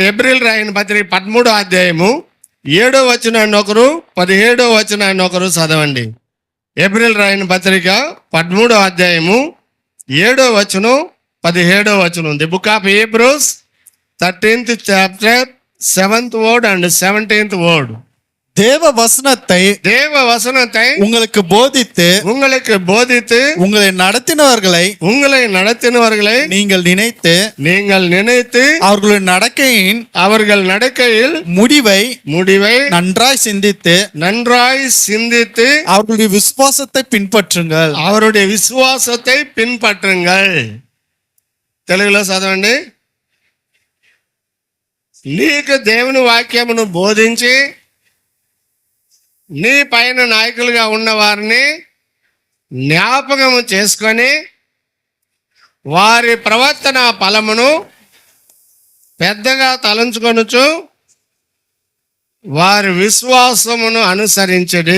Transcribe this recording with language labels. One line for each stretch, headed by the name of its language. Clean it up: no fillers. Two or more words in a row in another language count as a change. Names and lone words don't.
Telugu: హెబ్రీయులకు రాసిన పత్రిక 13వ అధ్యాయము 7వ వచనాన్ని ఒకరు, 17వ వచనాన్ని ఒకరు చదవండి. హెబ్రీయులకు రాసిన పత్రిక 13వ అధ్యాయము 7వ వచనం, 17వ వచనం.
English: The Book of Hebrews 13th chapter 7th word and 17th word.
Tamil: தேவ வசனத்தை உங்களுக்கு போதித்து உங்களை நடத்தினவர்களை நீங்கள் நினைத்து அவர்கள் நடக்கையில் முடிவை நன்றாய் சிந்தித்து அவருடைய விசுவாசத்தை பின்பற்றுங்கள்.
Telugu: తెలుగులో చదవండి. నీకు దేవుని వాక్యమును బోధించి నీ పైన నాయకులుగా ఉన్నవారిని జ్ఞాపకము చేసుకొని వారి ప్రవర్తన ఫలమును పెద్దగా తలంచుకొనుచు వారి విశ్వాసమును అనుసరించడి.